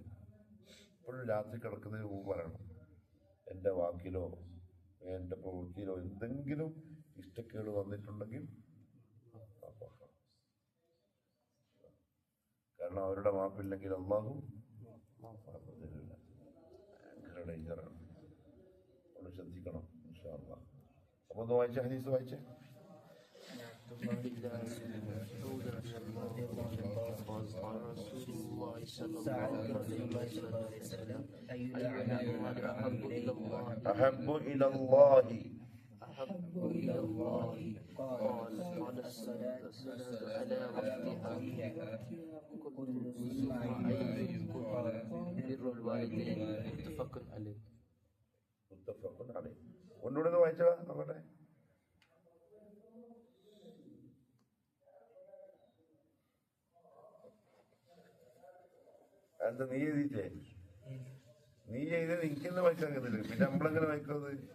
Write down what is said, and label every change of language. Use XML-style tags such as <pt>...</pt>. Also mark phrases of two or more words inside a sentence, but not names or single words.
<ml>എപ്പോഴും രാത്രി കിടക്കുന്നതിന് മുമ്പ് പറയണം, എൻ്റെ വാക്കിലോ എൻ്റെ പ്രവൃത്തിയിലോ എന്തെങ്കിലും ഇഷ്ടക്കേട് വന്നിട്ടുണ്ടെങ്കിൽ കാരണം അവരുടെ മാപ്പില്ലെങ്കിൽ അള്ളാഹു മാപ്പ് തരില്ല. ഭയങ്കര ഡേഞ്ചറാണ്. നമ്മൾ ശ്രദ്ധിക്കണം.</ml> <ar>إن شاء الله.</ar> <ml>അപ്പൊ ഒന്ന് വായിച്ച ഹദീസ് വായിച്ചേ.</ml> <ar>أحب إلى الله أحب إلى الله قال الصلاة على وقتها كل بر الوالدين متفق عليه. متفق عليه.</ar> <ml>ഒന്നുകൂടെ ഒന്ന് വായിച്ചാ നോക്കട്ടെ. എന്താ നീ എഴുതിയിട്ടേ? നീ എഴുതിയത് എനിക്കെന്നെ വായിക്കാൻ കഴിയുന്നില്ല, പിന്നെ നമ്മളെങ്ങനെ വായിക്കുന്നത്?</ml>